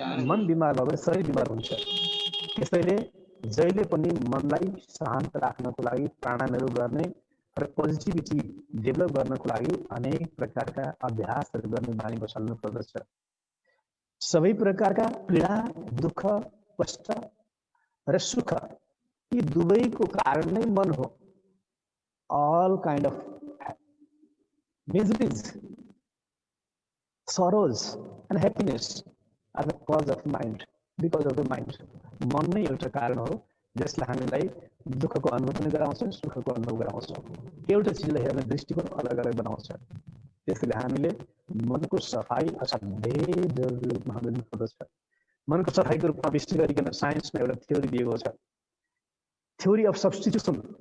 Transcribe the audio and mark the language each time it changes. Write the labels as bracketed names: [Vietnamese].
[Nepali] मन बिमार भयो भने शरीर बिमार हुन्छ। त्यसैले जहिले पनि मनलाई शान्त राख्नको लागि प्राणायामहरू गर्ने र पोजिटिभिटी डेभलप गर्नको लागि अनेक प्रकारका अभ्यासहरू गर्ने बानी बसाल्नु पर्दछ। सबै प्रकारका पीडा, दुःख, कष्ट र सुख यी दुवैको कारण नै मन हो। [English] all kind of miseries, sorrows and happiness are the cause of mind, because of the mind. [Nepali] मन नै एउटा कारण हो जसले हामीलाई दुःखको अनुभव पनि गराउँछ, सुखको अनुभव गराउँछ। एउटा चिजलाई हेर्ने दृष्टिकोण अलग अलग बनाउँछ। त्यसैले हामीले मनको सफाई असाध्यै जरुरी रूपमा हामीले लिनुपर्दछ। मनको सफाईको रूपमा विशेष गरिकन साइन्समा एउटा थ्योरी दिएको छ, [English] Theory of substitution.